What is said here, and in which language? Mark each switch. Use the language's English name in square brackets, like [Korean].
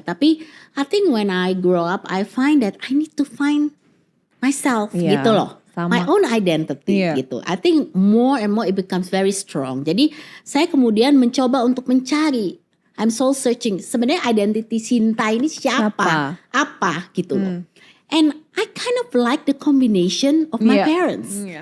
[Indonesian] Tapi [English] I think when I grow up I find that I need to find myself [Indonesian] gitu loh. Sama. [English] My own identity [Indonesian] gitu. [English] I think more and more it becomes very strong. [Indonesian] Jadi saya kemudian mencoba untuk mencari. [English] I'm soul searching. [Indonesian] Sebenarnya identity Sinta ini siapa? Apa gitu loh. [English] And I kind of like the combination of my parents.